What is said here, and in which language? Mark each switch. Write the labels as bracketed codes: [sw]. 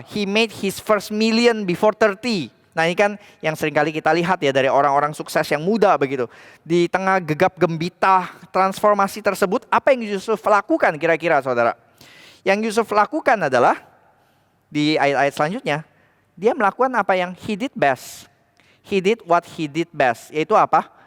[en] He made his first million before 30. [id] Nah ini kan yang seringkali kita lihat ya dari orang-orang sukses yang muda begitu. Di tengah gegap gembita transformasi tersebut, apa yang Yusuf lakukan kira-kira saudara? Yang Yusuf lakukan adalah di ayat-ayat selanjutnya, dia melakukan apa yang [en] he did best. He did what he did best, [id] yaitu apa?